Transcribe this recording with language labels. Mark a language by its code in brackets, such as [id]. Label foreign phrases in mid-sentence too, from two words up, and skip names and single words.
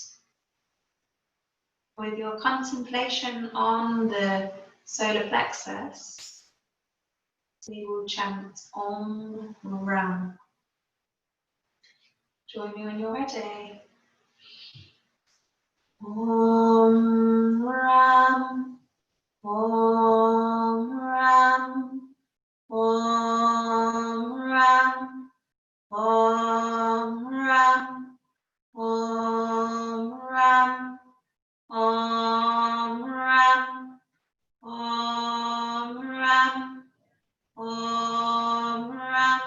[en] With your concentration on the solar plexus, we will chant [sa] Om Ram. [en] Join me when you're ready. [sa] Om Ram, Om Ram, Om Ram, Om Ram, Om Ram, Om Ram, Om Ram, Om Ram,